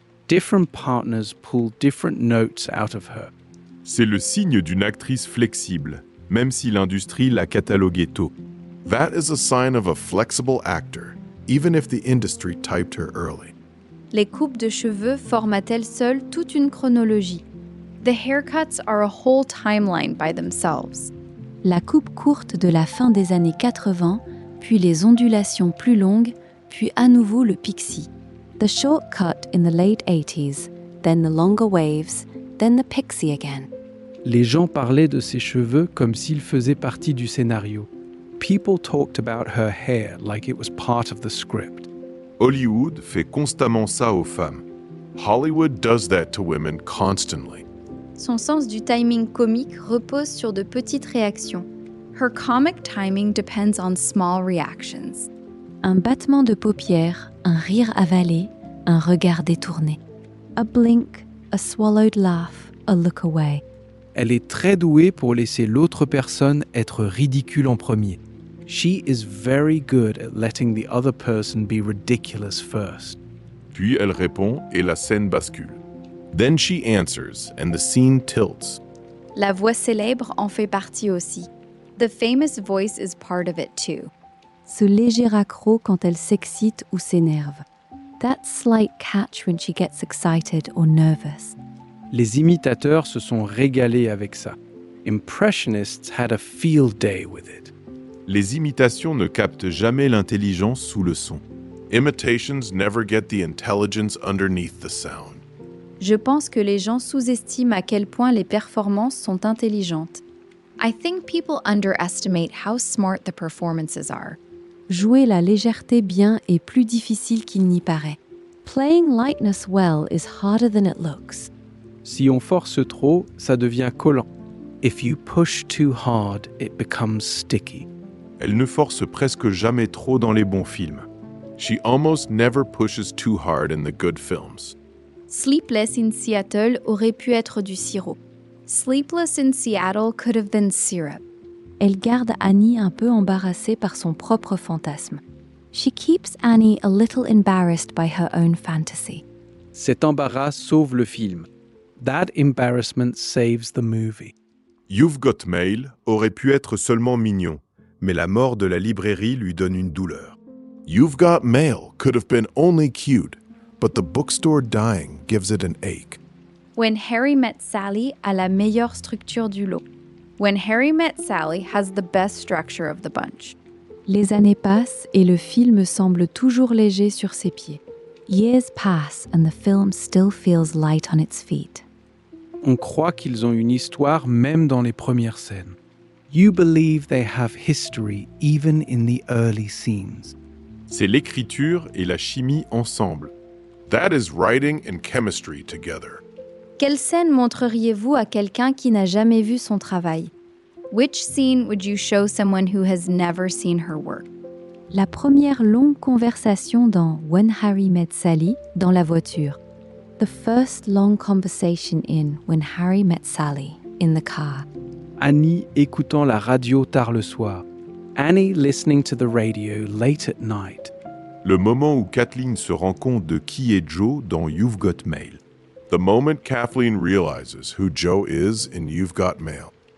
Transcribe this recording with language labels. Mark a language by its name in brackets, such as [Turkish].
[English] Different partners pull different notes out of her. [French] C'est le signe d'une actrice flexible, même si l'industrie l'a cataloguée tôt. [English] That is a sign of a flexible actor, even if the industry typed her early. [French] Les coupes de cheveux forment à elles seules toute une chronologie. [English] The haircuts are a whole timeline by themselves. [French] La coupe courte de la fin des années 80, puis les ondulations plus longues, puis à nouveau le pixie. [English] The short cut in the late 80s, then the longer waves, then the pixie again. [French] Les gens parlaient de ses cheveux comme s'ils faisaient partie du scénario. [English] People talked about her hair like it was part of the script. [French] Hollywood fait constamment ça aux femmes. [English] Hollywood does that to women constantly. [French] Son sens du timing comique repose sur de petites réactions. [English] Her comic timing depends on small reactions. [French] Un battement de paupières, un rire avalé, un regard détourné. [English] A blink, a swallowed laugh, a look away. [French] Elle est très douée pour laisser l'autre personne être ridicule en premier. [English] She is very good at letting the other person be ridiculous first. [French] Puis elle répond et la scène bascule. [English] Then she answers and the scene tilts. [French] La voix célèbre en fait partie aussi. [English] The famous voice is part of it too. [French] Ce léger accroc quand elle s'excite ou s'énerve. [English] That slight catch when she gets excited or nervous. [French] Les imitateurs se sont régalés avec ça. [English] Impressionists had a field day with it. [French] Les imitations ne captent jamais l'intelligence sous le son. [English] Imitations never get the intelligence underneath the sound. [French] Je pense que les gens sous-estiment à quel point les performances sont intelligentes. [English] I think people underestimate how smart the performances are. [French] Jouer la légèreté bien est plus difficile qu'il n'y paraît. [English] Playing lightness well is harder than it looks. [French] Si on force trop, ça devient collant. [English] If you push too hard, it becomes sticky. [French] Elle ne force presque jamais trop dans les bons films. [English] She almost never pushes too hard in the good films. Sleepless in Seattle aurait pu être du sirop. Sleepless in Seattle could have been syrup. [French] Elle garde Annie un peu embarrassée par son propre fantasme. [English] She keeps Annie a little embarrassed by her own fantasy. [French] Cet embarras sauve le film. [English] That embarrassment saves the movie. [French] You've Got Mail aurait pu être seulement mignon, mais la mort de la librairie lui donne une douleur. [English] You've Got Mail could have been only cute, but the bookstore dying gives it an ache. [French] When Harry Met Sally a la meilleure structure du lot. [English] When Harry Met Sally has the best structure of the bunch. [French] Les années passent et le film semble toujours léger sur ses pieds. [English] Years pass and the film still feels light on its feet. [French] On croit qu'ils ont une histoire même dans les premières scènes. [English] You believe they have history even in the early scenes. [French] C'est l'écriture et la chimie ensemble. [English] That is writing and chemistry together. [French] Quelle scène montreriez-vous à quelqu'un qui n'a jamais vu son travail? [English] Which scene would you show someone who has never seen her work? [French] La première longue conversation dans When Harry Met Sally, dans la voiture. [English] The first long conversation in When Harry Met Sally, in the car. [French] Annie écoutant la radio tard le soir. [English] Annie listening to the radio late at night. [French] Le moment où Kathleen se rend compte de qui est Joe dans You've Got Mail. [English] The moment Kathleen realizes who Joe is in You've Got Mail.